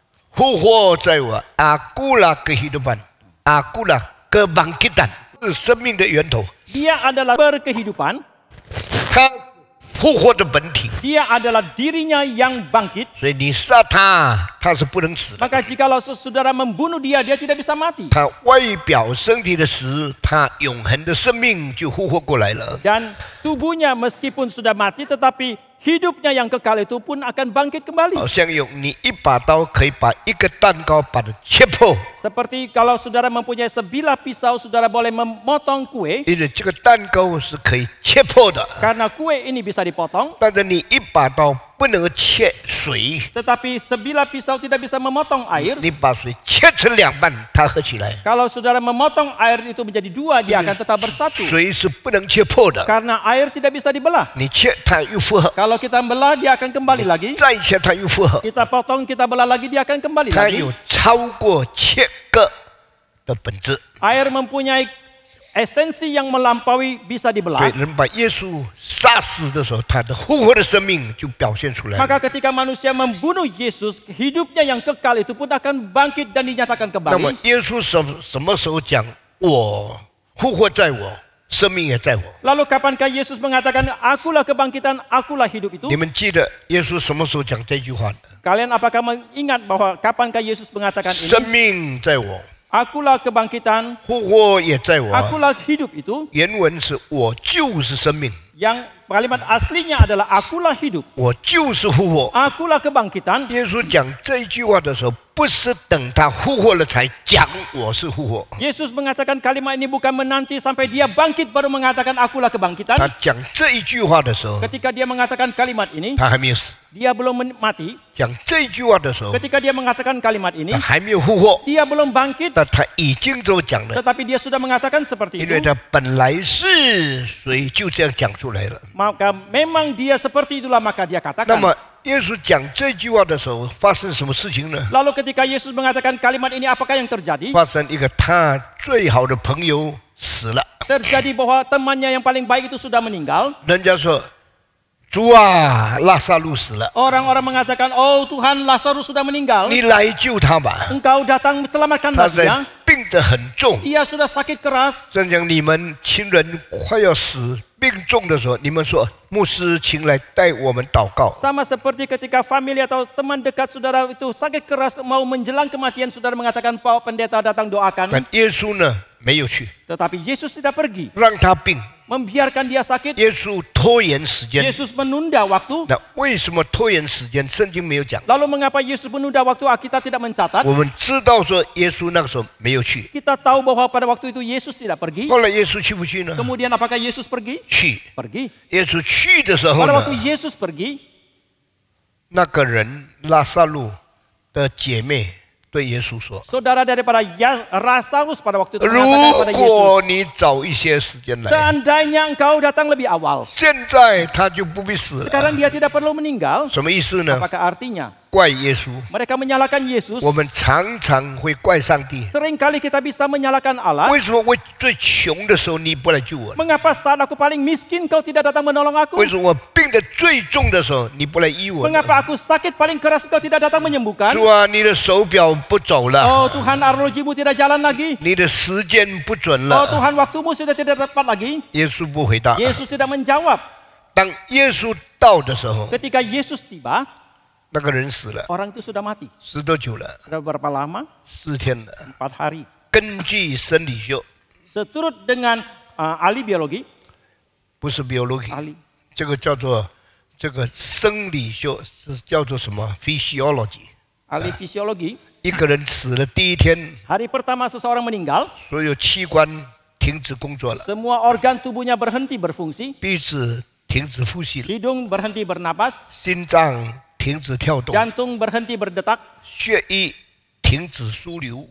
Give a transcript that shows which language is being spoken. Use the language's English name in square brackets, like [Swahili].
[Chinese] 复活在我， [Indonesian] akulah kehidupan, akulah kebangkitan， [Chinese] 是生命的源头。 [Indonesian] dia adalah berkehidupan, [Chinese] 他复活的本体， [Indonesian] dia adalah dirinya yang bangkit. [Chinese] 所以你杀他，他是不能死的。 [Indonesian] Maka jikalau saudara membunuh dia, dia tidak bisa mati. [Chinese] 他外表身体的死，他永恒的生命就复活过来了。 [Indonesian] Dan tubuhnya meskipun sudah mati, tetapi hidupnya yang kekal itu pun akan bangkit kembali. [Chinese] 好像用你一把刀可以把一个蛋糕把它切破， [Indonesian] Seperti kalau saudara mempunyai sebilah pisau, saudara boleh memotong kue. [Chinese] 因为这个蛋糕是可以切破的。 [Indonesian] Karena kue ini bisa dipotong, [Chinese] 但是你一把刀不能够切水， [Indonesian] tetapi sebilah pisau tidak bisa memotong air. [Chinese] 你把水切成两半，它合起来， [Indonesian] Kalau saudara memotong air itu menjadi dua, dia akan tetap bersatu. [Chinese] 水是不能切破的。 [Indonesian] Karena air tidak bisa dibelah. [Chinese] 你切它又复合， [Indonesian] Kalau kita belah, dia akan kembali lagi. [Chinese] 再切它又复合， [Indonesian] Kita potong, kita belah lagi, dia akan kembali [Chinese] 它 [Indonesian] lagi. [Chinese] 有超过切割的本质。 [Indonesian] Air mempunyai esensi yang melampaui bisa [Chinese] 所 [Indonesian] dibelah. [Chinese] 以人把耶稣杀死的时候，他的复活的生命就表现出来了。 [Indonesian] Maka ketika manusia membunuh Yesus, hidupnya yang kekal itu pun akan bangkit dan dinyatakan [Chinese] 那么 [Indonesian] kembali. [Chinese] 耶稣什么时候讲我复活在我，生命也在我？ [Indonesian] Lalu kapankah Yesus mengatakan, akulah kebangkitan, akulah hidup itu? [Chinese] 你们记得耶稣什么时候讲这句话的？ [Indonesian] Kalian apakah mengingat bahwa kapankah Yesus mengatakan [Chinese] 生 [Indonesian] ini? [Chinese] 命在我， [Indonesian] Akulah kebangkitan, [Chinese] 复活也在我。 [Indonesian] akulah hidup itu. [Chinese] 原文是我就是生命， [Indonesian] Yang kalimat aslinya adalah akulah hidup, [Chinese] 我就是复活。 [Indonesian] akulah kebangkitan. [Chinese] 耶稣讲这一句话的时候，不是等他复活了才讲我是复活， [Indonesian] Yesus mengatakan kalimat ini bukan menanti sampai dia bangkit baru mengatakan akulah kebangkitan. [Chinese] 他讲这一句话的时候， [Indonesian] Ketika dia mengatakan kalimat ini, [Chinese] 他还没有死； [Indonesian] dia belum mati. [Chinese] 讲这一句话的时候， [Indonesian] Ketika dia mengatakan kalimat ini, [Chinese] 他还没有复活， [Indonesian] dia belum bangkit, [Chinese] 但他已经这么讲了， [Indonesian] tetapi dia sudah mengatakan seperti [Chinese] 因 [Indonesian] itu. [Chinese] 为他本来是，所以就这样讲出来。出来了。 [Indonesian] Maka memang dia seperti itulah maka dia [Chinese] 那 [Indonesian] katakan. [Chinese] 么耶稣讲这句话的时候，发生什么事情呢？ [Indonesian] Lalu ketika Yesus mengatakan kalimat ini apakah yang terjadi? [Chinese] 发生一个他最好的朋友死了， [Indonesian] Terjadi bahwa temannya yang paling baik itu sudah meninggal. [Chinese] 人家说：“主啊，拉萨路死了， [Indonesian] Orang-orang mengatakan, oh Tuhan Lazarus sudah meninggal. [Chinese] 你来救他吧， [Indonesian] Engkau datang selamatkan [Chinese] 他 [Indonesian] dia. [Chinese] 在病得很重。” [Indonesian] Dia sudah sakit keras. [Chinese] 正讲你们亲人快要死、病重的时候，你们说牧师，请来带我们祷告。 [Indonesian] Sama seperti ketika famili atau teman dekat saudara itu sakit keras mau menjelang kematian, saudara mengatakan Pak Pendeta datang [Chinese] 但 [Indonesian] doakan. [Chinese] 耶稣呢，没有去， [Indonesian] Tetapi Yesus tidak pergi, [Chinese] 让他病。 [Indonesian] membiarkan dia sakit. [Chinese] 耶稣拖延时间。 [Indonesian] Yesus menunda waktu. [Chinese] 那为什么拖延时间？圣经没有讲。 [Indonesian] Lalu mengapa Yesus menunda waktu? Kita tidak mencatat. [Chinese] 我们知道说耶稣那个时候没有去， [Indonesian] Kita tahu bahwa pada waktu itu Yesus tidak pergi. [Chinese] 后来耶稣去不去呢？ [Indonesian] Kemudian apakah Yesus pergi? [Chinese] 去。 [Indonesian] Pergi. [Chinese] 耶稣去的时候 [Indonesian] Pada [Chinese] 呢 [Indonesian] waktu，Yesus pergi, [Chinese] 那个人拉萨路的姐妹对耶稣说 [Indonesian] saudara daripada Lazarus pada waktu：“ itu [Chinese] 如 [Indonesian] mengatakan kepada Yesus, [Chinese] 果你早一些时间来， [Indonesian] seandainya engkau datang lebih awal, [Chinese] 现在他就不必死了。 [Indonesian] sekarang dia tidak perlu meninggal.” [Chinese] 什么意思呢？ [Indonesian] Apakah artinya? [Chinese] 怪耶稣。 [Indonesian] Mereka menyalahkan Yesus. [Chinese] 我们常常会怪上帝。 [Indonesian] Seringkali kita bisa menyalahkan Allah. [Chinese] 为什么我最穷的时候你不来救我？ [Indonesian] Mengapa saat aku paling miskin kau tidak datang menolong aku? [Chinese] 为什么我病得最重的时候你不来医我呢？ [Indonesian] Mengapa aku sakit paling keras kau tidak datang menyembuhkan? [Chinese] 主啊，你的手表不走了， [Indonesian] Oh Tuhan, arlojimu tidak jalan lagi. [Chinese] 你的时间不准 [Indonesian] Oh [Chinese] 了。 [Indonesian] Tuhan, waktumu sudah tidak tepat lagi. [Chinese] 耶稣不回答。 [Indonesian] Yesus tidak menjawab. [Chinese] 当耶稣到的时候， [Indonesian] Ketika Yesus tiba, [Chinese] 那个人死了， [Indonesian] orang itu sudah mati. [Chinese] 死多久了？ [Indonesian] Sudah berapa lama? [Chinese] 4天了。 [Indonesian] 4 hari. [Chinese] 根据生理学， [Indonesian] Seturut dengan ahli biologi, [Chinese] 不是 biology， [Indonesian] ahli [Chinese] 这个叫做这个生理学是叫做什么 physiology。 [Indonesian] ahli fisiologi, [Chinese] 一个人死了第一天， [Indonesian] hari pertama seseorang meninggal, [Chinese] 所有器官停止工作了， [Indonesian] semua organ tubuhnya berhenti berfungsi, [Chinese] 鼻子停止呼吸了， [Indonesian] hidung berhenti bernapas, [Chinese] 心脏停止跳动， [Indonesian] jantung berhenti berdetak, [Chinese] 血液停止输流，